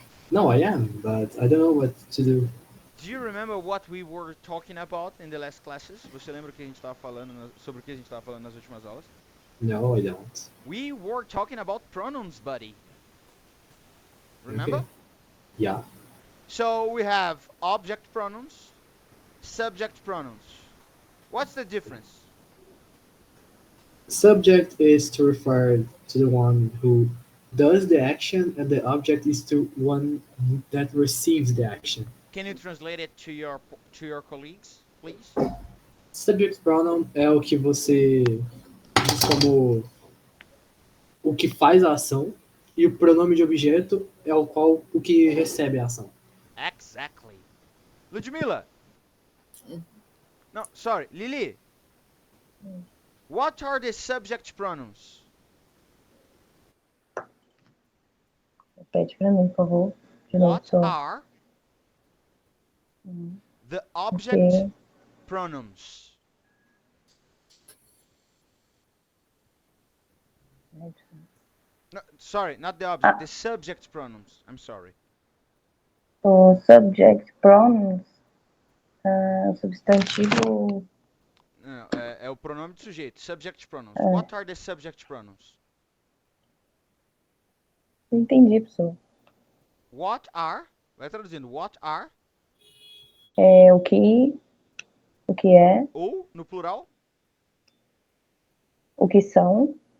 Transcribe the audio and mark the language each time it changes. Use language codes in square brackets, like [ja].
[en] No, I am, but I don't know what to do. Do you remember what we were talking about in the last classes? [pt] Você lembra o que a gente estava falando sobre o que a gente estava falando nas últimas aulas? [en] No, I don't. We were talking about pronouns, buddy. Remember? Okay. Yeah. So we have object pronouns, subject pronouns. What's the difference? Subject is to refer to the one who does the action, and the object is to one that receives the action. Can you translate it to your colleagues, please? [pt] Subject pronoun é o que você diz como o que faz a ação, e o pronome de objeto é o que recebe a ação. [en] Exactly. Ludmila. No, sorry, Lili. What are the subject pronouns? [pt] Repete pra mim, por favor. De novo, [en] What [pt] só. [en] are the object Ok. pronouns? No, sorry, not the object, the subject pronouns. I'm sorry. [pt] O subject pronouns, substantivo. Não, é o pronome de sujeito, subject pronouns. What are the subject pronouns? Não entendi, pessoal. [en] What are, [pt] vai traduzindo, [en] what are, [pt] É o que é, ou, no plural, o que são,